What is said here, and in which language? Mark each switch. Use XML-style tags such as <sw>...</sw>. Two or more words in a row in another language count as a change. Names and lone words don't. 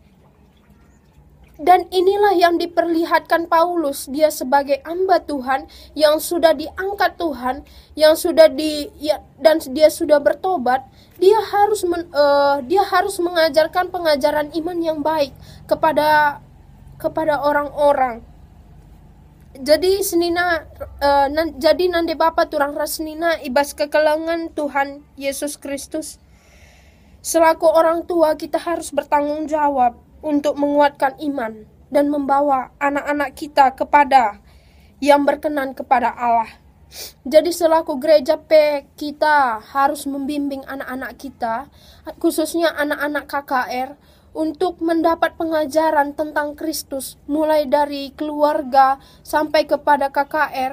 <id>Dan inilah yang diperlihatkan Paulus, dia sebagai hamba Tuhan yang sudah diangkat Tuhan, dan dia sudah bertobat, dia harus mengajarkan pengajaran iman yang baik kepada orang-orang.</id> <btx>Jadi jadi nande Bapa turang rasnina ibas kekelangan Tuhan Yesus Kristus.</btx> <id>Selaku orang tua kita harus bertanggung jawab untuk menguatkan iman dan membawa anak-anak kita kepada yang berkenan kepada Allah. Jadi selaku gereja kita harus membimbing anak-anak kita, khususnya anak-anak KKR, untuk mendapat pengajaran tentang Kristus, mulai dari keluarga sampai kepada KKR.</id>